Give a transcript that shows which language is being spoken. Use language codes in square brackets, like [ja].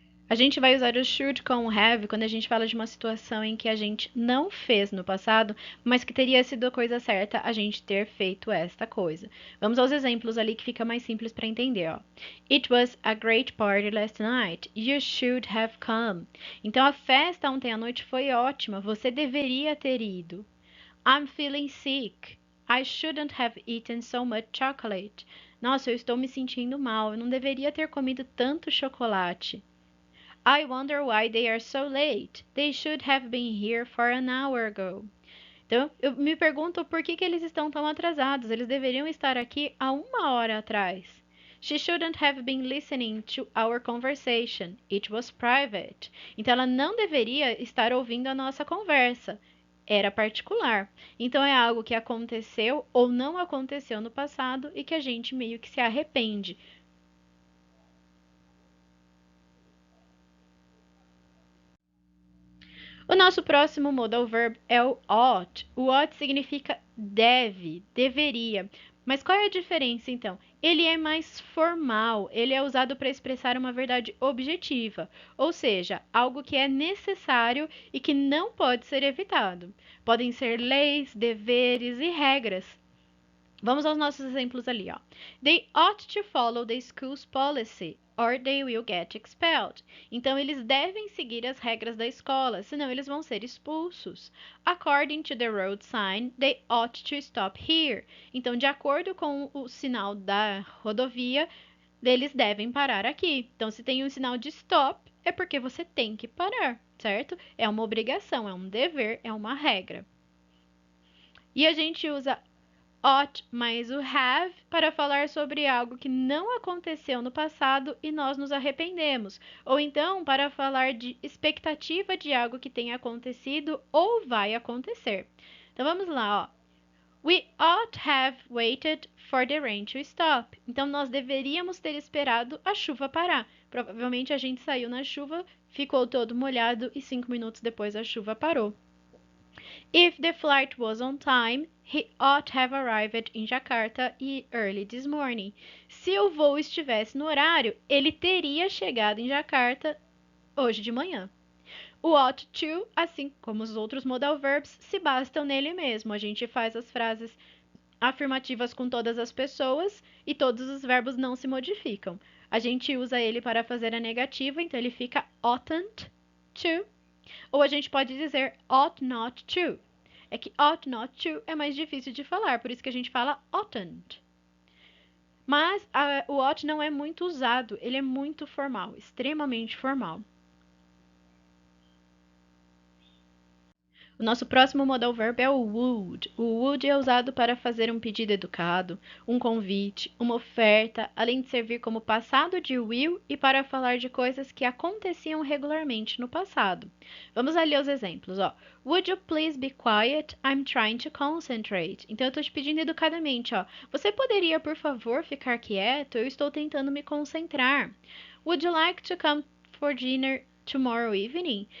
[pt] A gente vai usar o should com o have quando a gente fala de uma situação em que a gente não fez no passado, mas que teria sido a coisa certa a gente ter feito esta coisa. Vamos aos exemplos ali que fica mais simples para entender, ó. [en] It was a great party last night. You should have come. [pt] Então a festa ontem à noite foi ótima. Você deveria ter ido. [en] I'm feeling sick. I shouldn't have eaten so much chocolate. [pt] Nossa, eu estou me sentindo mal. Eu não deveria ter comido tanto chocolate. [en] I wonder why they are so late. They should have been here for an hour ago. [pt] Então, eu me pergunto por que eles estão tão atrasados. Eles deveriam estar aqui há 1 hora atrás. [en] She shouldn't have been listening to our conversation. It was private. [pt] Então, ela não deveria estar ouvindo a nossa conversa. Era particular. Então, é algo que aconteceu ou não aconteceu no passado e que a gente meio que se arrepende. O nosso próximo modal verb é o ought. O ought significa deve, deveria. Mas qual é a diferença então? Ele é mais formal, ele é usado para expressar uma verdade objetiva, ou seja, algo que é necessário e que não pode ser evitado. Podem ser leis, deveres e regras. Vamos aos nossos exemplos ali, ó. [en] They ought to follow the school's policy, or they will get expelled. [pt] Então, eles devem seguir as regras da escola, senão eles vão ser expulsos. [en] According to the road sign, they ought to stop here. [pt] Então, de acordo com o sinal da rodovia, eles devem parar aqui. Então, se tem um sinal de stop, é porque você tem que parar, certo? É uma obrigação, é um dever, é uma regra. E a gente usa ought mais o have para falar sobre algo que não aconteceu no passado e nós nos arrependemos, ou então para falar de expectativa de algo que tenha acontecido ou vai acontecer. Então vamos lá, ó. [en] We ought have waited for the rain to stop. [pt] Então nós deveríamos ter esperado a chuva parar. Provavelmente a gente saiu na chuva, ficou todo molhado e 5 minutos depois a chuva parou. [en] If the flight was on time, he ought have arrived in Jakarta early this morning. [pt] Se o voo estivesse no horário, ele teria chegado em Jakarta hoje de manhã. O ought to, assim como os outros modal verbs, se bastam nele mesmo. A gente faz as frases afirmativas com todas as pessoas e todos os verbos não se modificam. A gente usa ele para fazer a negativa, então ele fica oughtn't to. Ou a gente pode dizer ought not to. É que ought not to é mais difícil de falar, por isso que a gente fala oughtn't. Mas o ought não é muito usado, ele é muito formal, extremamente formal. O nosso próximo modal verb é o would. O would é usado para fazer um pedido educado, um convite, uma oferta, além de servir como passado de will e para falar de coisas que aconteciam regularmente no passado. Vamos ali aos exemplos, ó. [en] Would you please be quiet? I'm trying to concentrate. [pt] Então eu estou te pedindo educadamente, ó. Você poderia, por favor, ficar quieto? Eu estou tentando me concentrar. [en] Would you like to come for dinner tomorrow evening?